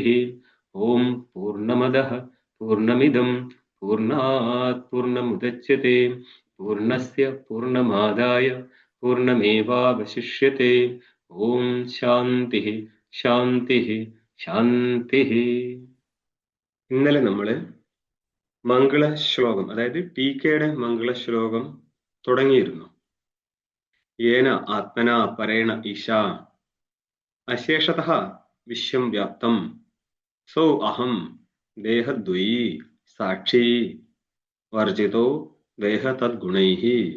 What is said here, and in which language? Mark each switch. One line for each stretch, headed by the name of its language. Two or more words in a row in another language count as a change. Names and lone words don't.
Sanskrit: ॐ पूर्णमदः पूर्णमिदं पूर्णात् पूर्णमुदच्यते पूर्णस्य पूर्णमादाय पूर्णमेवावशिष्यते। ॐ शान्तिः शान्तिः शान्तिः।
Malayalam: ഇന്നലെ നമ്മള് മംഗളശ്ലോകം, അതായത് ടീക്കയുടെ മംഗളശ്ലോകം തുടങ്ങിയിരുന്നു.
Sanskrit: യേന ആത്മനാ പരേണ ഈശാ അശേഷതഃ വിശ്വം വ്യാപ്തം സോ അഹം ദേഹദ്വയീ സാക്ഷി വർജിതോ ദേഹ തദ്ഗുണൈഹി.